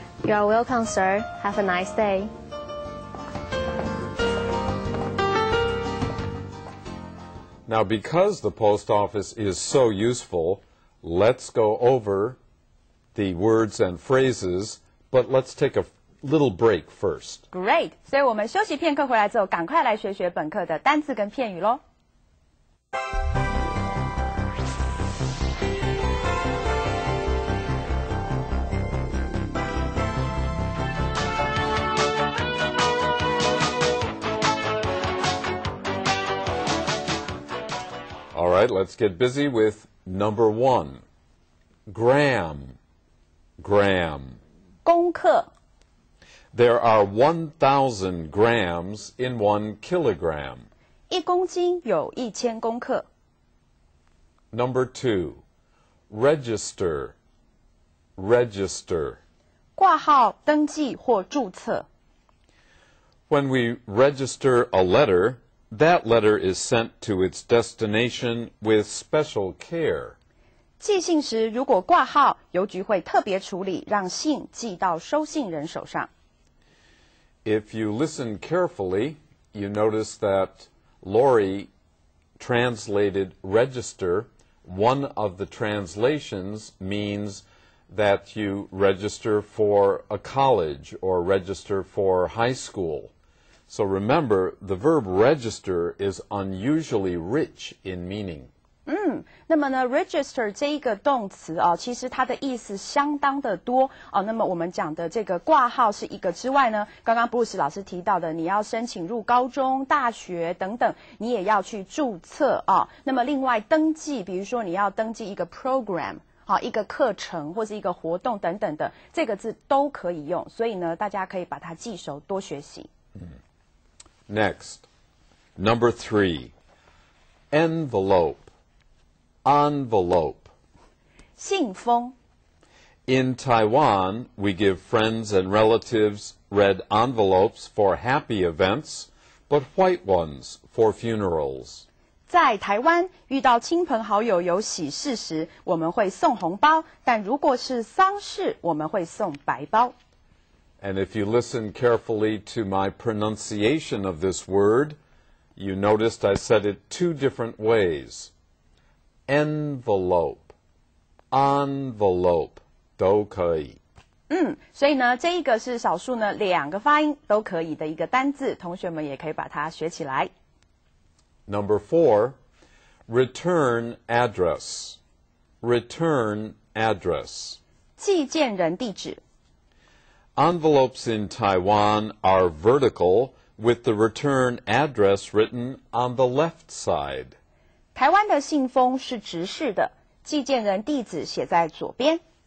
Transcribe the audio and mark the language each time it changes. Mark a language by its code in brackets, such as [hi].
[en] You're welcome, sir. Have a nice day. Now, because the post office is so useful, let's go over the words and phrases, but let's take a little break first. [zh] Great， 所以我们休息片刻回来之后，赶快来学学本课的单字跟片语咯。 [en] All right, let's get busy with number 1. Gram. Gram. [zh] 功课 [en] There are 1,000 grams in 1 kilogram. [zh] 1公斤有1000公克。 [en] Number 2. Register. Register. [zh] 挂号、登记或注册。 [en] When we register a letter, that letter is sent to its destination with special care. [zh] 寄信时，如果挂号，邮局会特别处理，让信寄到收信人手上。 [en] If you listen carefully, you notice that Lori translated register. One of the translations means that you register for a college or register for high school. So remember, the verb register is unusually rich in meaning. [zh] 那么呢 register 这一个动词啊，其实它的意思相当的多哦。那么我们讲的这个挂号是一个之外呢，刚刚 Bruce 老师提到的，你要申请入高中、大学等等，你也要去注册啊。那么另外登记，比如说你要登记一个 program。好，一个课程或是一个活动等等的，这个字都可以用，所以呢，大家可以把它记熟，多学习。 [en] Next, number 3, envelope. Envelope. [zh] 信封 [en] In Taiwan, we give friends and relatives red envelopes for happy events, but white ones for funerals. [zh] 在台湾遇到亲朋好友有喜事时，我们会送红包，但如果是丧事，我们会送白包。 [en] And if you listen carefully to my pronunciation of this word, you noticed I said it 2 different ways. Envelope, envelope, [zh] 都可以。所以呢，这一个是少数呢2个发音都可以的一个单字，同学们也可以把它学起来。 [en] Number 4, return address. Return address. [zh] 寄件人地址。 [en] Envelopes in Taiwan are vertical with the return address written on the left side. [zh] 台湾的信封是直式的，寄件人地址写在左边。